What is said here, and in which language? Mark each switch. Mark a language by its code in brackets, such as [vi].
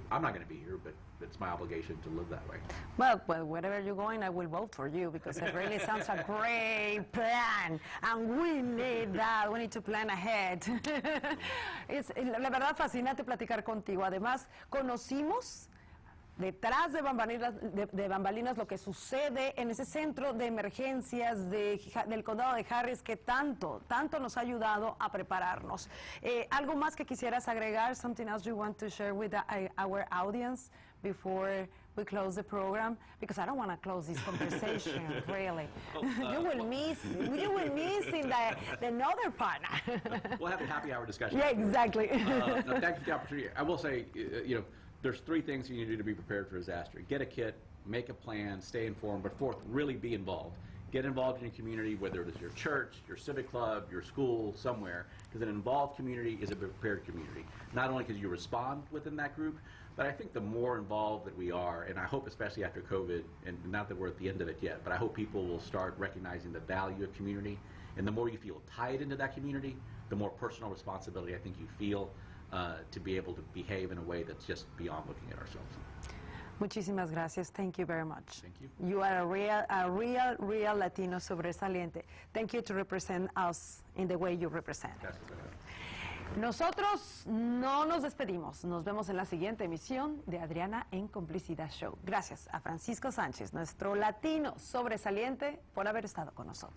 [en] I'm not going to be here, but it's my obligation to live that way. Well, wherever you're going, I will vote for you, because it really sounds a great plan, and we need that. We need to plan ahead. [es] Es la verdad fascinante platicar contigo. Además, conocimos detrás de bambalinas lo que sucede en ese centro de emergencias del condado de Harris, que tanto nos ha ayudado a prepararnos. ¿Algo más que quisieras agregar? [en] Something else you want to share with our audience before we close the program? Because I don't want to close this conversation, really. You will miss in the another part. We'll have a happy hour discussion. Yeah, exactly. No, thank you for the opportunity. I will say, there's three things you need to do to be prepared for disaster. Get a kit, make a plan, stay informed, but fourth, really be involved. Get involved in your community, whether it is your church, your civic club, your school, somewhere, because an involved community is a prepared community. Not only because you respond within that group, but I think the more involved that we are, and I hope especially after COVID, and not that we're at the end of it yet, but I hope people will start recognizing the value of community, and the more you feel tied into that community, the more personal responsibility I think you feel to be able to behave in a way that's just beyond looking at ourselves. [es] Muchísimas gracias. [en] Thank you very much. Thank you. You are a real Latino sobresaliente. Thank you to represent us in the way you represent. [es] Gracias. Nosotros no nos despedimos. Nos vemos en la siguiente emisión de Adriana en Complicidad Show. Gracias a Francisco Sánchez, nuestro latino sobresaliente, por haber estado con nosotros.